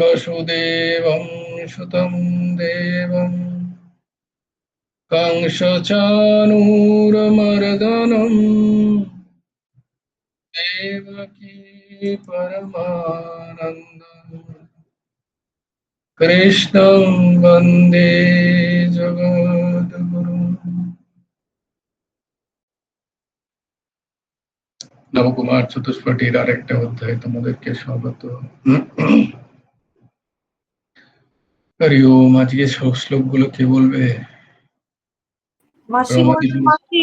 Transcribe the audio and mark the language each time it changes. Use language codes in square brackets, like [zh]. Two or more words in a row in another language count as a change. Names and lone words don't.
[sa] वसुदेवं सुतं देवं कंसचाणूरमर्दनं देवकी परमानन्दम् कृष्णं वन्दे जगद्गुरुम्। [bn] নবকুমার চতুষ্পটির আরেকটা অধ্যায় তোমাদেরকে স্বাগত। হরি ওম। আজকে শ্লোকগুলো কে বলবে? মাসি বলবে, মাসি।